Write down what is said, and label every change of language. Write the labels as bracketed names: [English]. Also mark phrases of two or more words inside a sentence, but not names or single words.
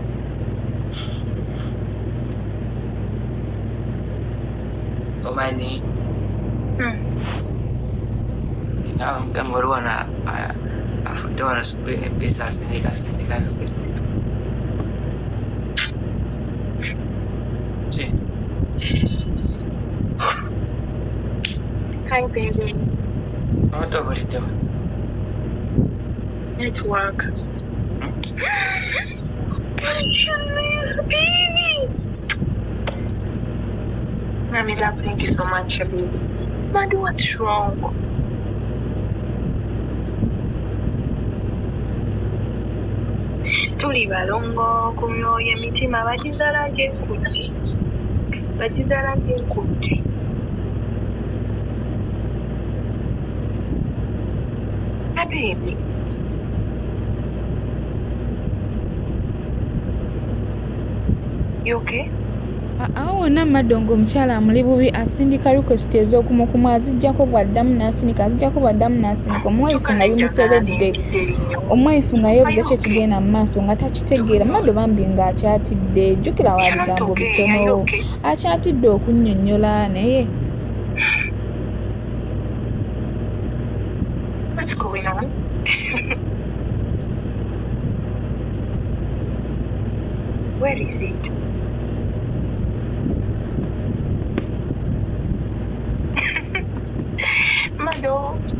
[Ganda] Omanyi mugamba waliwo afudde wano sibuni busy asindika request. Ki? [English] Hi baby. [Ganda] Obadde obuliddewo? Network. [English] Mommy, love, thank you so much, baby. Mado, what's wrong? [Ganda] Tuli balongo ku myoyo emitima bagizala gy'enkutte. [English] Baby. You okay? [Ganda] Awo wonna Mado ng'omukyala amuli bubi asindika request ez'okumukumu aziggyako bw'addamu n'asindika omu-wife nga bimusobedde omu-wife nga yeebuza kye kigenda mu maaso nga takitegeera Mado bambi ng'akyatidde jjukira wa bigambo bitono akyatidde okunnyonnyola naye [English] What's going on? Where is it? Mado.